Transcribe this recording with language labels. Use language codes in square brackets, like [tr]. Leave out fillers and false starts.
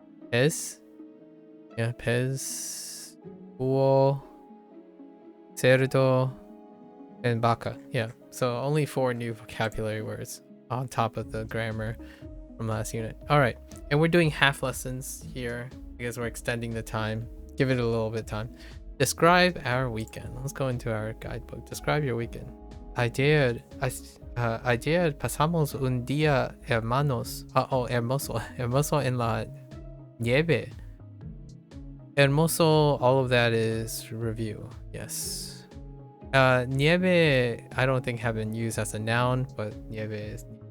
[en] Pez? Yeah, pez, bull, cerdo, and vaca. Yeah, so only 4 new vocabulary words on top of the grammar from last unit. All right, and we're doing half lessons here because we're extending the time. Give it a little bit of time. Describe our weekend. Let's go into our guidebook. Describe your weekend. [es] Ayer pasamos un día hermoso en la nieve. [en] Hermoso, all of that is review. Yes. Nieve, I don't think have been used as a noun, but nieve is.